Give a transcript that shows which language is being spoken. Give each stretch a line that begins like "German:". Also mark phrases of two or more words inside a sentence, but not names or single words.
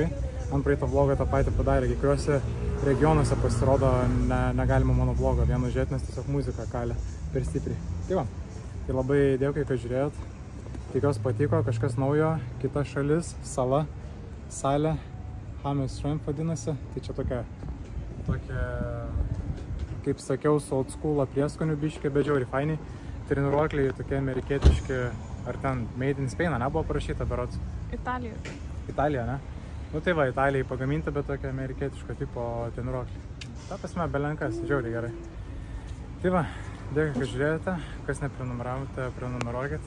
Lithuanian: Ant praeito vlogo tą patį padarė, kiekvienose regionuose pasirodo negalima mano vlogo vieno žiūrėti, nes tiesiog muzika kalė per stipriai. Tai va, tai labai dėkui, kad žiūrėjot. Tikiuosi patiko, kažkas naujo, kita šalis, sala, salė, Hamis Shrimp vadinasi. Tai čia tokia, kaip sakiau, su
English: old school
Lithuanian: prieskonių biškė, bet žiauriai fainiai. Treniruokliai tokie amerikietiški, ar ten
English: Made in Spain,
Lithuanian: nebuvo parašyta berods? Italija. Italija, ne? Nu tai va, Italijai pagaminta, bet tokia amerikietiško tipo treniruokliai. Ta prasme, belenkas, žiauriai gerai. Tai va, dėkui, kad žiūrėjote, kas neprenumeravote, prenumeruokit.